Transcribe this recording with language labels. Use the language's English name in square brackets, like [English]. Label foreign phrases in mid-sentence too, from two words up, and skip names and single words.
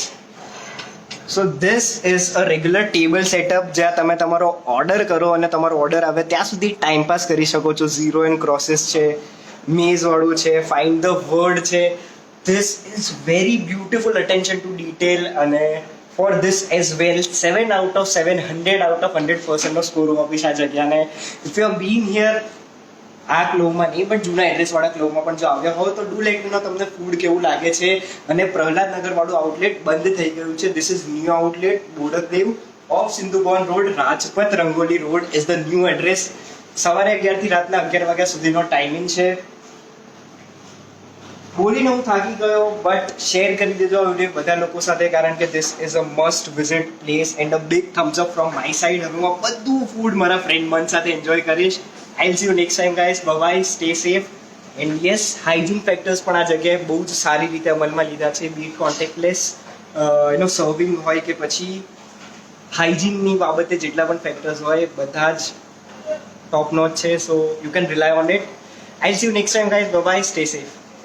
[English] so this is a regular table setup [Gujarati] જ્યાં તમે તમારો ઓર્ડર કરો અને તમારો ઓર્ડર આવે ત્યાં સુધી ટાઈમ પાસ કરી શકો છો. [English] zero and crosses [Gujarati] છે, મેઝવાળું છે, [English] find the word [Gujarati] છે. [English] this is very beautiful attention to detail. [Gujarati] અને [English] for this as well 7 out of 7, 100 out of 100% [Gujarati] સ્કોર હું આપીશ આ જગ્યાને. [English] if you have been here, [Gujarati] આ ક્લોવમાં નહીં પણ જૂના એડ્રેસવાળા ક્લોવમાં પણ જો આવ્યા હોય તો [English] do let me know [Gujarati] તમને ફૂડ કેવું લાગે છે. અને પ્રહલાદનગર વાળું આઉટલેટ બંધ થઈ ગયું છે. [English] this is new outlet, [Gujarati] બોડકદેવ ઓફ સિંધુભવન રોડ, રાજપથ રંગોલી રોડ [English] is the new address. [Gujarati] સવારે 11 થી રાતના 11 વાગ્યા સુધીનો ટાઈમિંગ છે. બોલીને હું થાકી ગયો, બટ શેર કરી દેજો આ વિડીયો બધા લોકો સાથે, કારણ કે [English] this is a must visit place and a big thumbs up from my side. [Gujarati] હવે હું બધું ફૂડ મારા ફ્રેન્ડ મન સાથે એન્જોય કરીશ. [English] I'll see you next time guys. Bye bye, stay safe. And yes, hygiene factors [Gujarati] પણ આ જગ્યાએ બહુ જ સારી રીતે અમલમાં લીધા છે. [English] be contactless serving [Gujarati] હોય કે પછી હાઇજીનની બાબતે જેટલા પણ ફેક્ટર્સ હોય બધા જ [English] top notch [Gujarati] છે. [English] so you can rely on it. I'll see you next time guys. Bye bye, stay safe.